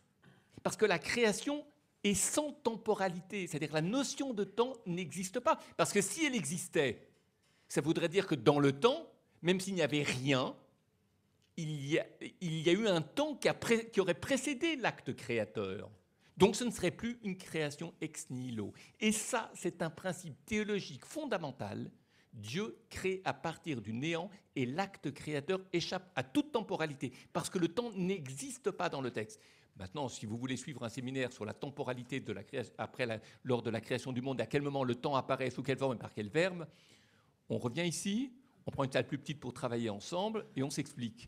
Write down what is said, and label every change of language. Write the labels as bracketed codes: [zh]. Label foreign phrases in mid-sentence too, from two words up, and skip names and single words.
[fr] Parce que la création est sans temporalité, c'est-à-dire que la notion de temps n'existe pas. Parce que si elle existait, ça voudrait dire que dans le temps, même s'il n'y avait rien, il y a eu un temps qui aurait précédé l'acte créateur. [la] Donc ce ne serait plus une création ex nihilo. [fr] Et ça, c'est un principe théologique fondamental. Dieu crée à partir du néant et l'acte créateur échappe à toute temporalité parce que le temps n'existe pas dans le texte. Maintenant, si vous voulez suivre un séminaire sur la temporalité de la création, lors de la création du monde, à quel moment le temps apparaît, sous quelle forme et par quel verbe, on revient ici, on prend une salle plus petite pour travailler ensemble et on s'explique.